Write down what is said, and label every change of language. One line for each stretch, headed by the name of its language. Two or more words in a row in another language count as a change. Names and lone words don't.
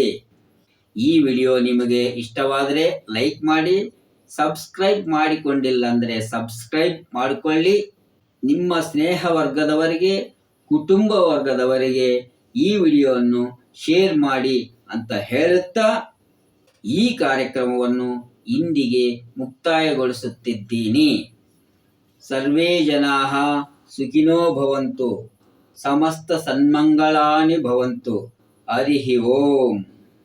Kannada: ಈ ವಿಡಿಯೋ ನಿಮಗೆ ಇಷ್ಟವಾದರೆ ಲೈಕ್ ಮಾಡಿ, ಸಬ್ಸ್ಕ್ರೈಬ್ ಮಾಡಿಕೊಂಡಿಲ್ಲ ಅಂದರೆ ಸಬ್ಸ್ಕ್ರೈಬ್ ಮಾಡಿಕೊಳ್ಳಿ. ನಿಮ್ಮ ಸ್ನೇಹ ವರ್ಗದವರಿಗೆ, ಕುಟುಂಬ ವರ್ಗದವರಿಗೆ ಈ ವಿಡಿಯೋವನ್ನು ಶೇರ್ ಮಾಡಿ ಅಂತ ಹೇಳುತ್ತಾ ಈ ಕಾರ್ಯಕ್ರಮವನ್ನು ಇಂದಿಗೆ ಮುಕ್ತಾಯಗೊಳಿಸುತ್ತಿದ್ದೀನಿ.
Sanskrit: ಸರ್ವೇ ಜನಾಃ ಸುಖಿನೋ ಭವಂತು, ಸಮಸ್ತ ಸನ್ಮಂಗಳಾನಿ ಭವಂತು. ಹರಿ ಓಂ.